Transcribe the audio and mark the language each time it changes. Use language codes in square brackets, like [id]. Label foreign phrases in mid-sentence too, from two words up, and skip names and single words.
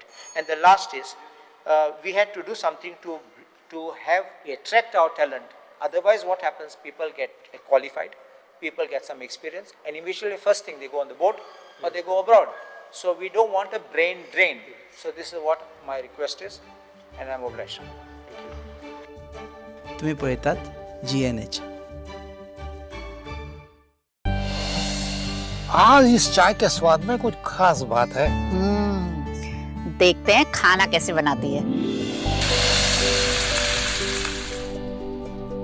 [en] And the last is, we had to do something to attract our talent. Otherwise, what happens? People get qualified, people get some experience, and eventually first thing they go on the boat or they go abroad. So we don't want a brain drain. So this is what my request is, and I'm obliged. [kok] तुम्ही पळयतात GNH. [hi] आज इस चाय के स्वाद में कुछ खास बात है। देखते हैं खाना कैसे बनाती है।